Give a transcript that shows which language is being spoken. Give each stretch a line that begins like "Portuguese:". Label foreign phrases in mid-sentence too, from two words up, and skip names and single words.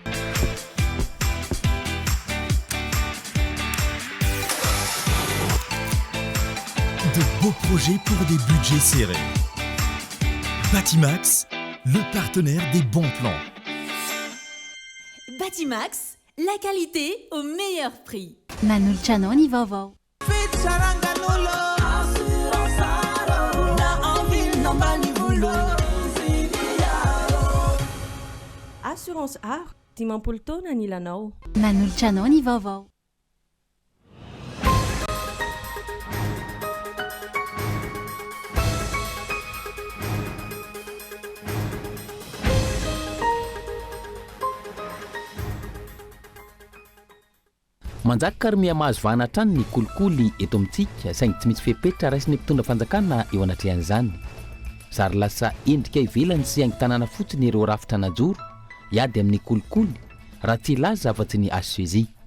French: De beaux projets pour des budgets serrés. Batimax, le partenaire des bons plans. Batimax, la qualité au meilleur prix.
Malagasy: Manoltranao vaovao. Assurance art, dimampolo taona ny ilanao. Manoltranao ny vaovao. manjaka karomia mahazo vahana hatrany ny kolikoly eto amintsika saingy tsy misy fepetra raisiny mpitondra fanjakana eo anatrehan'izany zary lasa endrika ivelany sy haingy tanàna fotsiny ireo rafitra najoro iady amin'ny kolikoly raha tsy laza afa-tsy ny HCJ.